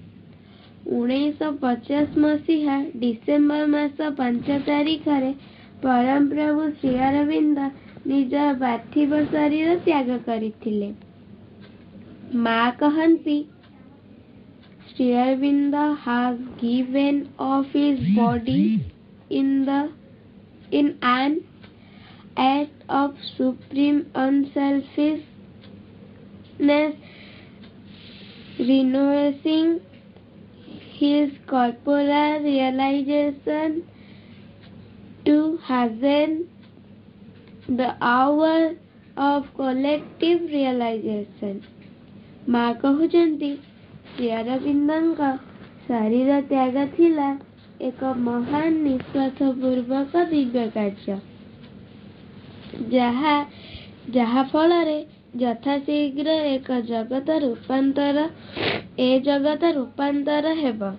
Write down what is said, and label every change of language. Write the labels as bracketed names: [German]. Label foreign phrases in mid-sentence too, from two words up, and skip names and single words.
[Odia] 1950 ମସିହା ଡିସେମ୍ବର ମାସ 5 ତାରିଖରେ ପରମ ପ୍ରଭୁ ଶ୍ରୀ ଅରବିନ୍ଦ ନିଜ ପାର୍ଥିବ ଶରୀର ତ୍ୟାଗ କରିଥିଲେ। ମା କହନ୍ତି, [English] ଶ୍ରୀ ଅରବିନ୍ଦ has given of his body in an act of supreme unselfishness, renouncing his corporal realization to hasten the hour of collective realization। [Odia] ମା କହୁଛନ୍ତି, ଶ୍ରୀ ଅରବିନ୍ଦଙ୍କ ଶରୀର ତ୍ୟାଗ ଥିଲା ଏକ ମହାନ ନିଃସ୍ୱାର୍ଥ ପୂର୍ବକ ଦିବ୍ୟ କାର୍ଯ୍ୟ, ଯାହା ଫଳରେ ଯଥାଶୀଘ୍ର ଏ ଜଗତ ରୂପାନ୍ତର ହେବ।